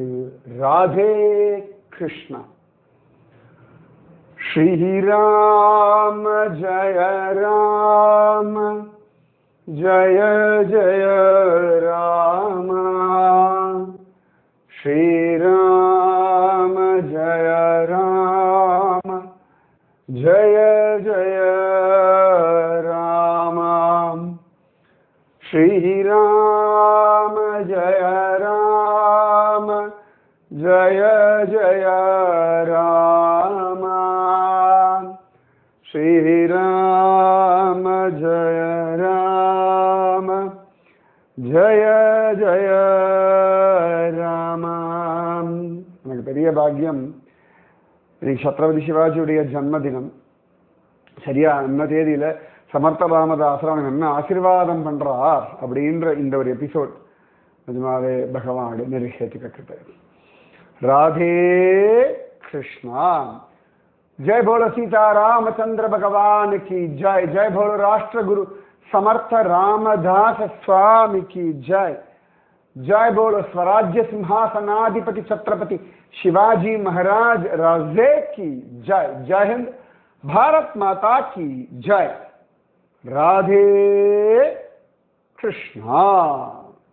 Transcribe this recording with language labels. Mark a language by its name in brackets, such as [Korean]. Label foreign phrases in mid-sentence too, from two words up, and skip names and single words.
[Sanskrit] ராதே கிருஷ்ணா. श्रीराम जय राम जय जय राम श्रीराम जय राम जय जय राम श्री राम जय राम जय जय राम श्री राम जय राम जय जय राम. [Tamil] எனக்கு பெரிய பாக்கியம். இன்னைக்கு சத்ரபதி சிவாஜியுடைய ஜன்மதினம். சரியா அந்த தேதியில சமர்த்த ராமதாசர் அவனுக்கு என்ன ஆசீர்வாதம் பண்றார் அப்படின்ற இந்த ஒரு எபிசோட் நிஜமாவே பகவானுடைய நிறைவேற்றிக்கப்பட்டது. ராதே கிருஷ்ணா. [Hindi] जय बोलो सीता रामचंद्र भगवान की जय. जय बोलो राष्ट्र गुरु समर्थ रामदास स्वामी की जय. जय बोलो स्वराज्य सिंहासनाधिपति छत्रपति शिवाजी महाराज राजे की जय. जय हिंद. भारत माता की जय. राधे कृष्णा.